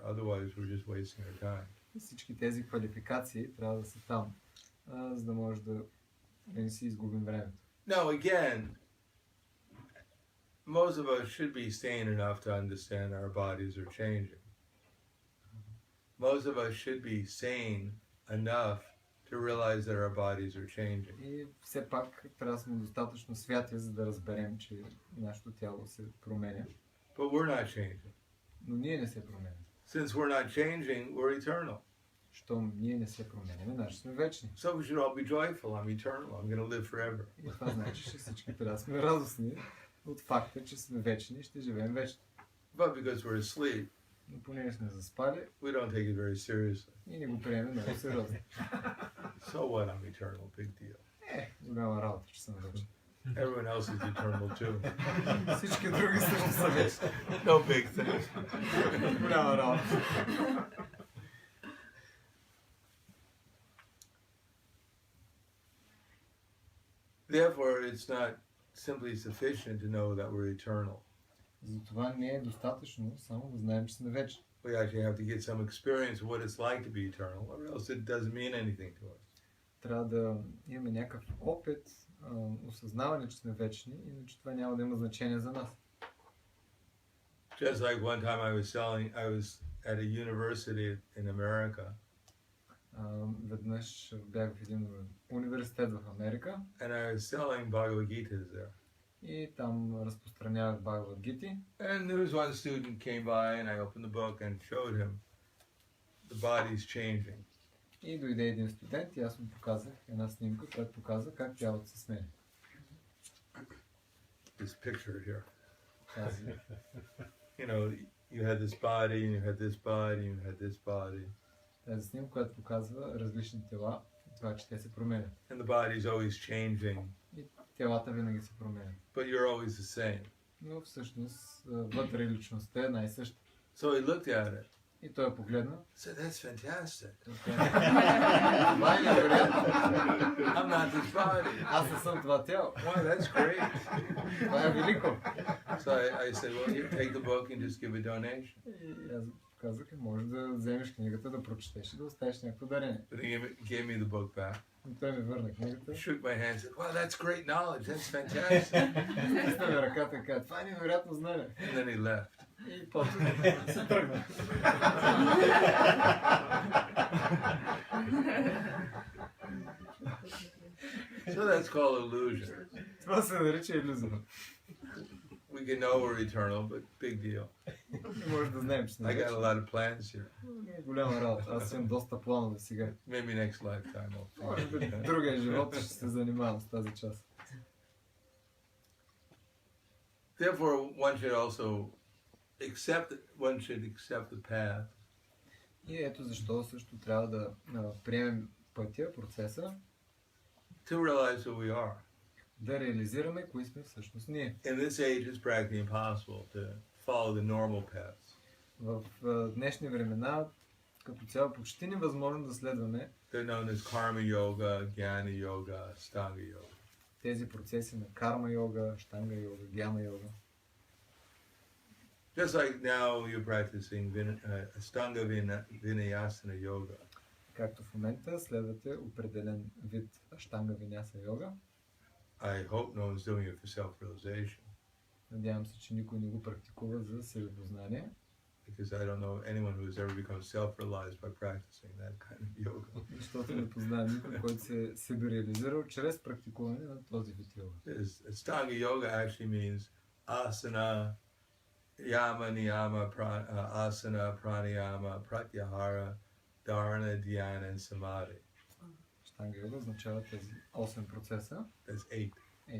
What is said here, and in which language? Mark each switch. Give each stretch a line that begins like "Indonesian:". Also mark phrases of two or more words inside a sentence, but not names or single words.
English: Otherwise, we're just wasting our time.
Bulgarian: Всички тези квалификации трябва да са там, за да може да не си изгубим времето.
English: Now, again, most of us should be sane enough to understand our bodies are changing. Most of us should be sane enough to realize that our bodies are changing.
Bulgarian: И все пак трябва да сме достатъчно святи, за да разберем, че нашето тяло се променя.
English: But we're not changing.
Bulgarian: Но ние не се променяме.
English: Since we're not changing, we're eternal.
Bulgarian: Щом ние не се променяме, значи сме вечни.
English: So we should all be joyful. I'm eternal. I'm going to live forever.
Bulgarian: И това значи, че всички трябва да сме радостни от факта, че сме вечни и ще живеем вечно.
English: But because we're asleep,
Bulgarian: Но понеже сме заспали,
English: we don't take it very seriously.
Bulgarian: и не го приемем много сериозно.
English: So what? I'm eternal. Big deal.
Bulgarian: Голяма работа, че съм вечен.
English: Everyone else is eternal too.
Bulgarian: Всички други също са вечни.
English: No big thing.
Bulgarian: Голяма работа.
English: Therefore, it's not simply sufficient to know that we're eternal.
Bulgarian: Затова не е достатъчно само да знаем, че сме вечни.
English: We actually have to get some experience of what it's like to be eternal, or else it doesn't mean anything to us.
Bulgarian: Трябва да имаме някакъв опит, осъзнаване, че сме вечни, иначе това няма да има значение за нас.
English: Just like one time I was at a university in America,
Bulgarian: Веднъж бях в един университет в Америка
English: and I was selling Bhagavad Gitas there.
Bulgarian: и там разпространявах Бхагавад Гити.
English: And there was one student came by, and I opened the book and showed him the body's changing.
Bulgarian: И дойде един студент и аз му показах една снимка, която показва как тялото се сменя.
English: This picture here.
Bulgarian: Тази,
English: You know, you had this body, and you had this body, and you had this body.
Bulgarian: тази снимка, която показва различни тела и това, че те се променят.
English: And the body's always changing,
Bulgarian: И телата винаги се променят.
English: but you're always the same.
Bulgarian: Но всъщност вътре личността е най-съща.
English: So he looked at it.
Bulgarian: И той погледна.
English: Said, "That's fantastic.
Bulgarian: Това е невероятно.
English: I'm not this body."
Bulgarian: Аз не съм това тяло.
English: Wow, that's great.
Bulgarian: Това е велико.
English: So I said, "Well, here, take the book and just give a donation."
Bulgarian: И аз казах, може да вземеш книгата, да прочетеш и да оставиш някакво дарение.
English: But he gave me the book back.
Bulgarian: И той ми върна книгата.
English: Shook my hand, said, "Wow, that's great knowledge. That's fantastic."
Bulgarian: Стисна ми ръката и каза, това е невероятно знание.
English: And then he left.
Bulgarian: И после се тръгна.
English: So that's called illusion.
Bulgarian: Това се нарича иллюзия.
English: We can know we're eternal, but big deal.
Bulgarian: Не може да знаем, че сме
English: I got
Bulgarian: вечни.
English: a lot of plans here.
Bulgarian: Голяма работа. Аз имам доста планове сега.
English: Maybe next lifetime I'll
Bulgarian: Може би другия живот ще се занимавам с тази част.
English: Therefore, one should also accept the path
Bulgarian: И ето защо също трябва да приемем пътя, процеса,
English: to realize who we are.
Bulgarian: да реализираме кои сме всъщност ние.
English: In this age, it's practically impossible to follow the normal paths.
Bulgarian: В днешни времена, като цяло, почти невъзможно да следваме
English: They're known as karma yoga, jnana yoga, stanga yoga.
Bulgarian: тези процеси на карма йога, штанга йога, гяма йога.
English: Just like now you're practicing Astanga Vinayasana yoga.
Bulgarian: Както в момента следвате определен вид аштанга виняса йога.
English: I hope no one's doing it for self-realization,
Bulgarian: Надявам се, че никой не го практикува за себепознание,
English: because I don't know anyone who has ever become self-realized by practicing that kind of yoga.
Bulgarian: защото не познавам никой, който се е себереализирал чрез практикуване на този вид йога.
English: Astanga yoga actually means
Sanskrit: asana, yama, niyama, asana, pranayama, pratyahara, dharana, dhyana,
English: and samadhi.
Bulgarian: Штанга йога означава тези 8 процеса,
English: That's 8.
Bulgarian: 8.